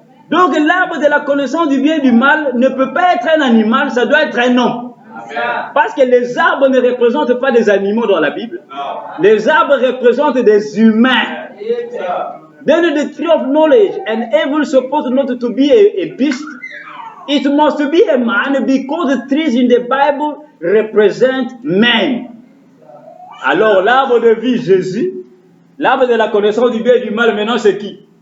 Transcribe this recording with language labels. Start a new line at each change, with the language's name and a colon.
French: Donc l'arbre de la connaissance du bien et du mal ne peut pas être un animal, ça doit être un homme. Parce que les arbres ne représentent pas des animaux dans la Bible. Les arbres représentent des humains.
English: Then the tree of knowledge and evil supposed not to be a beast. It must be a man because the trees in the Bible represent men.
French: Alors l'arbre de vie, Jésus. L'arbre de la connaissance du bien et du mal, maintenant c'est qui?